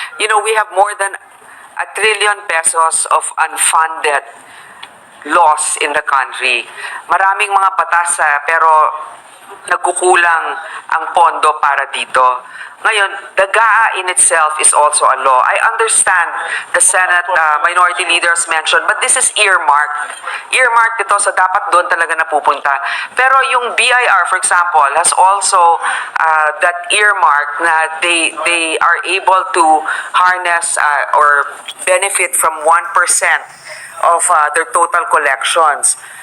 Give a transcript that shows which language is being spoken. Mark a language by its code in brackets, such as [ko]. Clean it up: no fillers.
[en] You know, we have more than 1 trillion pesos of unfunded laws in the country. [tl] Maraming mga batas pero nagkukulang ang pondo para dito. [en] Ngayon, the GAA in itself is also a law. I understand the Senate minority leaders mentioned, but this is earmarked. Earmarked ito, so [tl] dapat doon talaga napupunta. Pero yung [en] BIR, for example, has also that earmark na they are able to harness or benefit from 1% of their total collections.